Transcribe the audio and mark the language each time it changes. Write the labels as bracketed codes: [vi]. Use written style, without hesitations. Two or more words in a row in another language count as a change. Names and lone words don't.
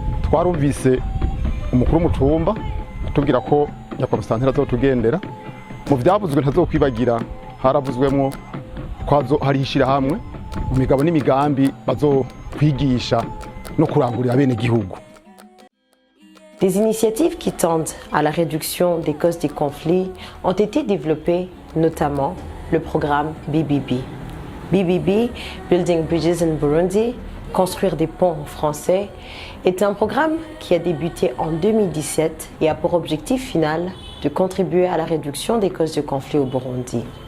[rn] twarumvise umukuru w'umutumba atubwira ko nyakubahwa Santera azotugendera. Mu vyavuzwe ntazokwibagira haravuzwemwo ko hari ishirahamwe mu migabo n'imigambi bazokwigisha no kurangurira bene gihugu. [fr] Des initiatives qui tendent à la réduction des causes des conflits ont été développées, notamment le programme BBB. BBB, Building Bridges in Burundi, Construire des ponts en français, est un programme qui a débuté en 2017 et a pour objectif final de contribuer à la réduction des causes de conflits au Burundi.